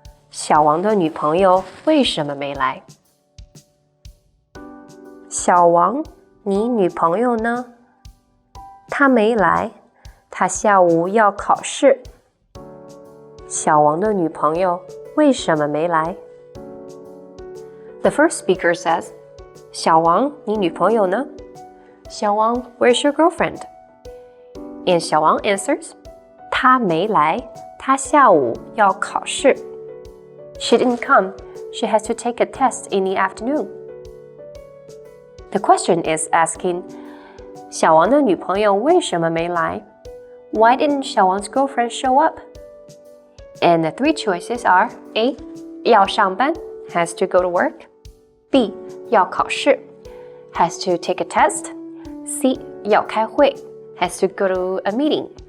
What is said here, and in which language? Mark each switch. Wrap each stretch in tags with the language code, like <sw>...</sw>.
<zh>小王的女朋友为什么没来？小王，你女朋友呢？她没来，她下午要考试。小王的女朋友为什么没来？</zh> <en>The first speaker says,</en> <zh>小王，你女朋友呢？</zh> <en>小王, where's your girlfriend? And 小王 answers,</en> <zh>她没来，她下午要考试。</zh> <en>She didn't come. She has to take a test in the afternoon. The question is asking,</en> <zh>小王的女朋友为什么没来?</zh> <en>Why didn't 小王's girlfriend show up? And the three choices are A, 要上班, has to go to work. B, 要考试, has to take a test. C, 要开会, has to go to a meeting.</en>